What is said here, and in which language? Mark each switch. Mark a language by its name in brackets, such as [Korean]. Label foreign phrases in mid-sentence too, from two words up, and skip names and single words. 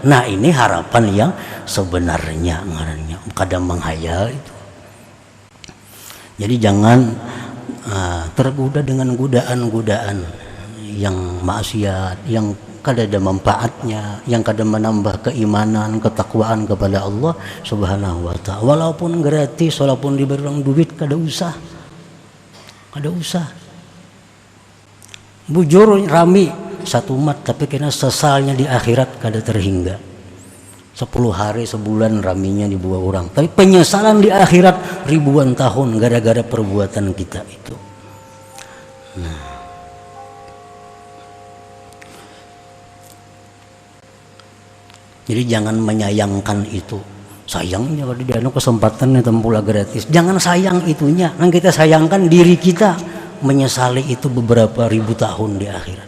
[Indonesian] Nah ini harapan yang sebenarnya ngarannya, kadang menghayal itu. Jadi jangan tergoda dengan godaan-godaan yang maksiat, yang kada ada manfaatnya, yang kada menambah keimanan, ketakwaan kepada Allah [Arabic] Subhanahu wa ta'ala. [Indonesian] Walaupun gratis, walaupun diberi orang duit, [Banjar] kada usah. Bujur rami [Indonesian] satu umat, tapi kena sesalnya di akhirat kada terhingga. 10 hari sebulan raminya dibuat orang, tapi penyesalan di akhirat ribuan tahun gara-gara perbuatan kita itu. Nah, jadi jangan menyayangkan itu. Sayangnya kalau dia ada kesempatan pula gratis, jangan sayang itunya. Yang kita sayangkan diri kita menyesali itu beberapa ribu tahun di akhirat.